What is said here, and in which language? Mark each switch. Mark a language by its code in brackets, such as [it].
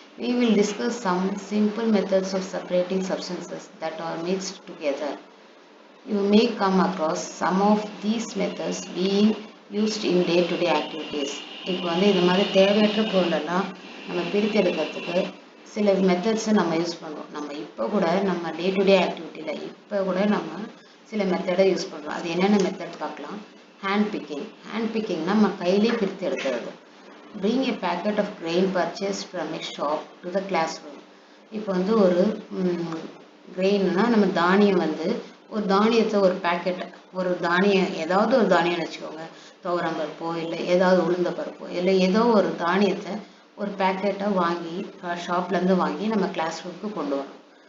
[en] We will discuss some simple methods of separating substances that are mixed together. You may come across some of these methods being used in day-to-day activities. [ta] இப்போ வந்து இந்த மாதிரி தேவையற்ற பொருளெல்லாம் நம்ம பிரித்து எடுக்கிறதுக்கு சில மெத்தட்ஸை நம்ம யூஸ் பண்ணுறோம். நம்ம இப்போ கூட நம்ம டே டு டே ஆக்டிவிட்டியில் இப்போ கூட நம்ம சில மெத்தடை யூஸ் பண்ணுறோம். அது என்னென்ன மெத்தட் பார்க்கலாம். ஹேண்ட் பிக்கிங்னா நம்ம கையிலே பிரித்து எடுக்கிறது. [en] bring a packet of grain purchased from a shop to the classroom. [ta] இப்போ வந்து ஒரு கிரெயின்னா நம்ம தானியம் வந்து ஒரு தானியத்தை ஒரு பேக்கெட், ஒரு தானியம் ஏதாவது ஒரு தானியம்னு வச்சுக்கோங்க, துவரம்பருப்போ இல்லை ஏதாவது உளுந்த பருப்போ இல்லை ஏதோ ஒரு தானியத்தை ஒரு பேக்கெட்டை வாங்கி ஷாப்லேருந்து வாங்கி நம்ம கிளாஸ் ரூமுக்கு கொண்டு வரோம்.